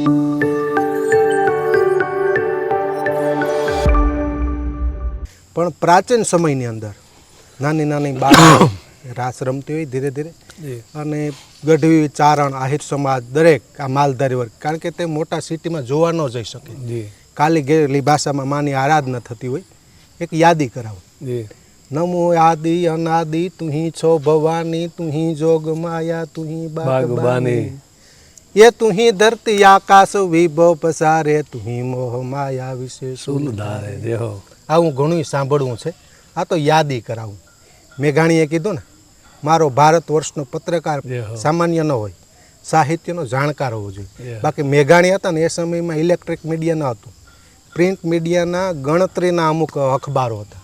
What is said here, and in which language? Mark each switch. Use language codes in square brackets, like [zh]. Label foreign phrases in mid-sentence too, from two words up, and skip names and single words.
[gu] પણ પ્રાચીન સમયની અંદર નાની નાની બાળકો રાસ રમતી હોય ધીરે ધીરે, અને ગઢવી ચારણ આહિર સમાજ દરેક આ માલધારી વર્ગ, કારણ કે તે મોટા સિટીમાં જોવા ન જઈ શકે, કાલી ગયેલી ભાષામાં માની આરાધના થતી હોય, એક યાદી કરાવો. નમો આદિ અનાદિ તુહી છો ભવાની તુહી જોગ માયા તુહી બાગબાની એ તુહી ધરતી આકાશ વિભવ પસારે તુહી મોહ માયા વિશે સુલધારે. દેહો આવું ઘણું સાંભળવું છે, આ તો યાદી કરાવું. મેઘાણીએ કીધું ને, મારો ભારત વર્ષનો પત્રકાર સામાન્ય ન હોય, સાહિત્યનો જાણકાર હોવો જોઈએ. બાકી મેઘાણી હતા ને એ સમયમાં ઇલેક્ટ્રિક મીડિયા ન હતું, પ્રિન્ટ મીડિયાના ગણતરીના અમુક અખબારો હતા.